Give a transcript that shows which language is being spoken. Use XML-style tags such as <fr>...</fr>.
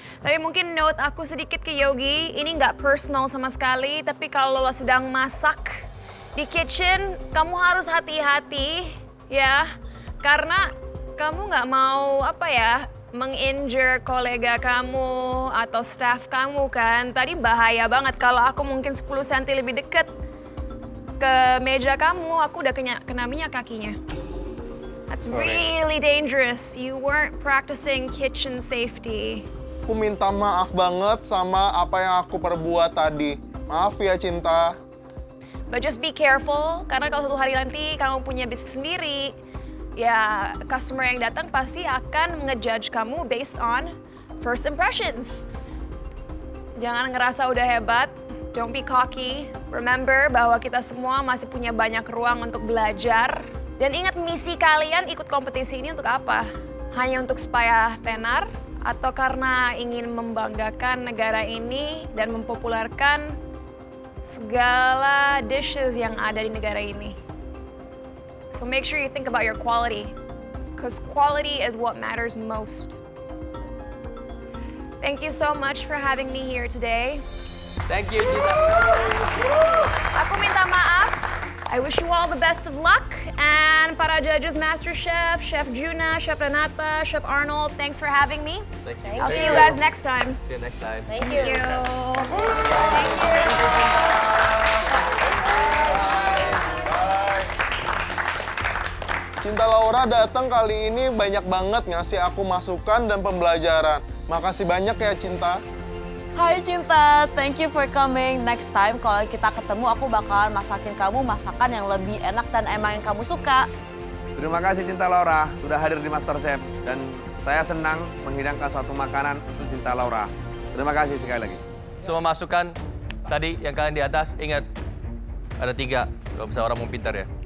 <id>Tapi mungkin note aku sedikit ke Yogi, ini nggak personal sama sekali, tapi kalau lo sedang masak di kitchen, kamu harus hati-hati ya, karena kamu nggak mau menginjure kolega kamu atau staff kamu kan. Tadi bahaya banget kalau aku mungkin 10 cm lebih deket ke meja kamu, aku udah kena minyak kakinya.</id> <en>That's really dangerous. You weren't practicing kitchen safety.</en> <id>Aku minta maaf banget sama apa yang aku perbuat tadi. Maaf ya, Cinta.</id> <en>But just be careful,</en> <id>karena kalau suatu hari nanti kamu punya bisnis sendiri, ya customer yang datang pasti akan ngejudge kamu</id> <en>based on first impressions.</en> <id>Jangan ngerasa udah hebat,</id> <en>don't be cocky.</en> <id>Remember bahwa kita semua masih punya banyak ruang untuk belajar. Dan ingat, misi kalian ikut kompetisi ini untuk apa? Hanya untuk supaya tenar? Atau karena ingin membanggakan negara ini dan mempopulerkan segala dishes yang ada di negara ini?</id> <en>So make sure you think about your quality, because quality is what matters most. Thank you so much for having me here today. Thank you, Cinta. Aku minta maaf. I wish you all the best of luck. And para judges, Master Chef, Chef Juna, Chef Renata, Chef Arnold, thanks for having me. Thank you. I'll see you guys next time. See you next time. Thank you.</en> <id>Cinta Laura datang kali ini banyak banget ngasih aku masukan dan pembelajaran. Makasih banyak ya, Cinta.</id> <en>Hai Cinta, thank you for coming.</en> <id>Next time kalau kita ketemu aku bakalan masakin kamu masakan yang lebih enak dan emang yang kamu suka. Terima kasih Cinta Laura sudah hadir di MasterChef dan saya senang menghidangkan suatu makanan untuk Cinta Laura. Terima kasih sekali lagi. Semua masukan tadi yang kalian di atas, ingat ada 3 kalau bisa orang mau pintar ya.</id>